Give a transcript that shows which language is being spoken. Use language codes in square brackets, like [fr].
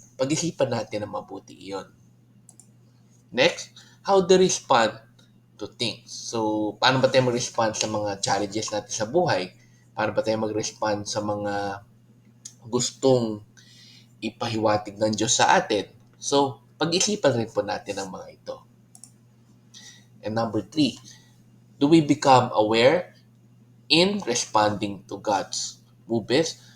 [tl] Pag-isipan natin na mabuti iyon. [en] Next, how to respond to things. [tl] So, paano ba tayo mag-respond sa mga challenges natin sa buhay? Paano ba tayo mag-respond sa mga gustong ipahiwatig ng Diyos sa atin? So, pag-isipan rin po natin ang mga ito. [en] And number three, do we become aware in responding to God's movies?